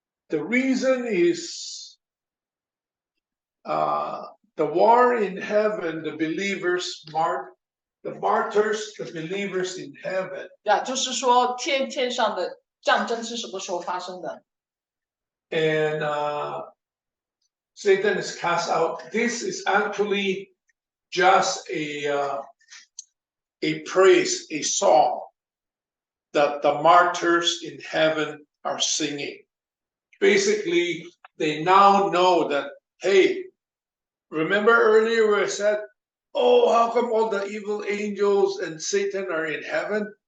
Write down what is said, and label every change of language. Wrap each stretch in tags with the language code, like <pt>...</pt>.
<en>The reason is the war in heaven, the believers, the martyrs, the believers in heaven.</en> <zh>就是说天上的战争是什么时候发生的？</zh> <en>And Satan is cast out. This is actually just a praise, a song that the martyrs in heaven are singing. Basically, they now know that, hey, remember earlier where I said, oh, how come all the evil angels and Satan are in heaven?</en>